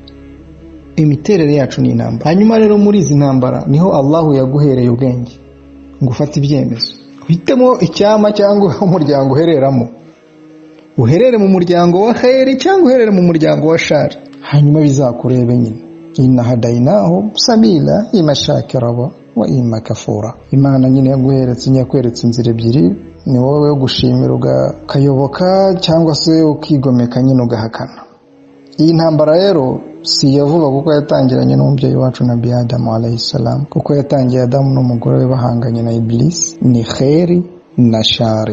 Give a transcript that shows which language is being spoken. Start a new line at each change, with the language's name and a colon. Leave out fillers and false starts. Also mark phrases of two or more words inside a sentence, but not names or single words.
Kinyarwanda: Imiterere yacu ni intambara. Hanyuma rero muri izi ntambara niho Allah yaguhereye ubwenge ngo ufate ibyemezo, uhitemo icyama cyangwa umuryango uhereramo. Uherere mu muryango wa khairi cyangwa uherere mu muryango wa shari, hanyuma bizakurebe nyine.
Arabic: إنا هديناه السبيل إما شاكرا وإما كفورا.
Kinyarwanda: Imana nyine yakweretse inzira ebyiri, ni wowe yo gushimira ukayoboka cyangwa se ukigomeka nyine ugahakana. Iyi ntambara rero si yavuga kuko yatangiranye n'umubyeyi wacu Nabi Adamu
Arabic: عليه السلام,
Kinyarwanda: kuko yatangiye Adamu n'umugore we bahanganye na Iblis, ni khairi na shari.